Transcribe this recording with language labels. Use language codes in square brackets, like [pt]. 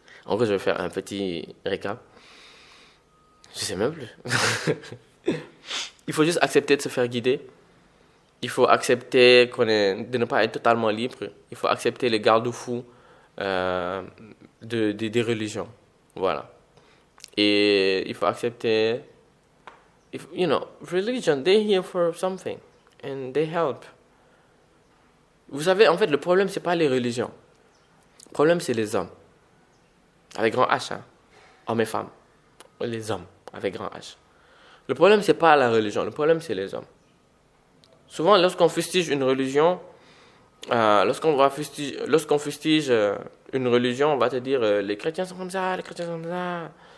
[fr] En gros, je vais faire un petit récap. Je sais même plus. Il faut juste accepter de se faire guider. Il faut accepter de ne pas être totalement libre. Il faut accepter les garde-fous des religions. Voilà. Et il faut accepter... [en] You know, religion, they're here for something. And they help. [fr] Vous savez, en fait, le problème, c'est pas les religions. Le problème, c'est les hommes. Avec grand H, hein. Hommes et femmes. Les hommes, avec grand H. Le problème, c'est pas la religion. Le problème, c'est les hommes. Souvent, lorsqu'on fustige une religion, lorsqu'on fustige une religion, on va te dire les chrétiens sont comme ça, les chrétiens sont comme ça.